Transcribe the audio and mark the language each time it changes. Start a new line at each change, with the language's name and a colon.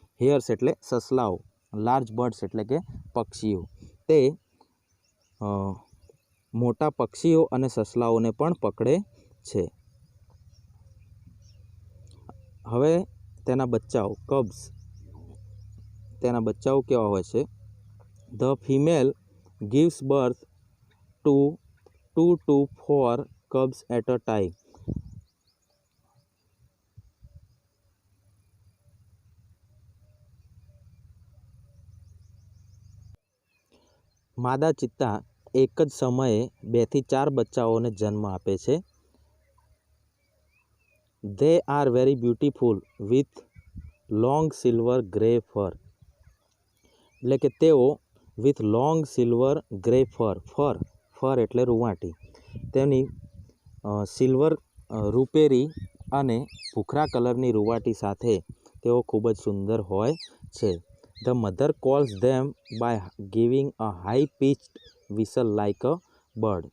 Gujarati: હેયર્સ એટલે સસલાઓ, large birds એટલે કે પક્ષીઓ. તે મોટા પક્ષીઓ અને સસલાઓને પણ પકડે છે. હવે તેના બચ્ચાઓ કબ્સ, તેના બચ્ચાઓ કેવા હોય છે?
English: The female gives birth to 2 to 4 cubs at a time.
Gujarati: માદા ચિત્તા એક જ સમયે 2 થી 4 બચ્ચાઓને જન્મ આપે છે.
English: They are very beautiful with long silver grey fur.
Gujarati: એટલે કે તેઓ
English: with long silver grey fur,
Gujarati: ફર એટલે રૂંવાટી, તેની સિલ્વર રૂપેરી અને ભૂખરા કલરની રૂંવાટી સાથે તેઓ ખૂબ જ સુંદર હોય છે.
English: The mother calls them by giving a high pitched whistle like a bird.